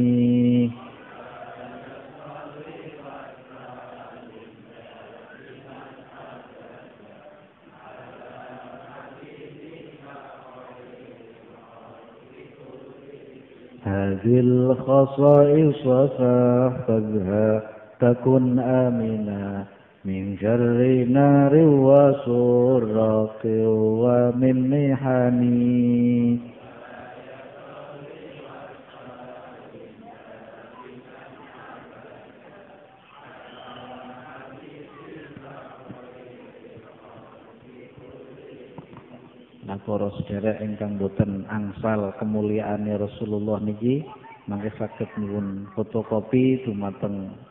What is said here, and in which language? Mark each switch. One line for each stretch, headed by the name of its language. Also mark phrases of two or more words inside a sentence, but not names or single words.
Arabic: هذه الخصائص فاحفظها تكن آمنا من شر نار وسراق ومن محن.
Javanese: Nah, para sedherek ingkang boten angsal kemuliaane Rasulullah niki mangke saged nyuwun fotokopi dumateng